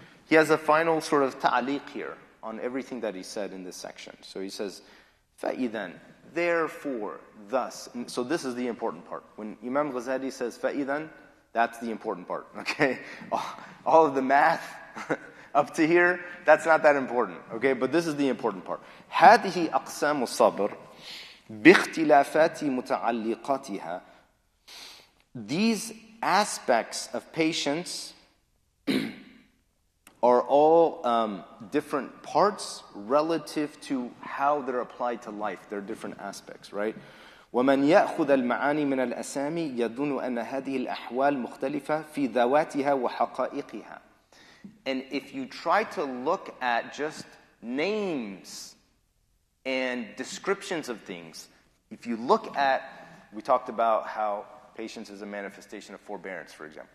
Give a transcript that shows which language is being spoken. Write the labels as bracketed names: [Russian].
[English] He has a final sort of ta'liq here on everything that he said in this section. So he says, فَإِذًا, therefore, thus. So this is the important part. When Imam Ghazali says فَإِذًا, that's the important part, okay? All of the math up to here, that's not that important, okay? But this is the important part. [Arabic] هذه أقسام الصبر باختلافات متعلقاتها. [English] These aspects of patience are all different parts relative to how they're applied to life. They're different aspects, right? [Arabic] ومن يأخذ المعاني من الأسامي يظن أن هذه الأحوال مختلفة في ذواتها وحقائقها. [English] And if you try to look at just names and descriptions of things, if you look at, we talked about how patience is a manifestation of forbearance, for example.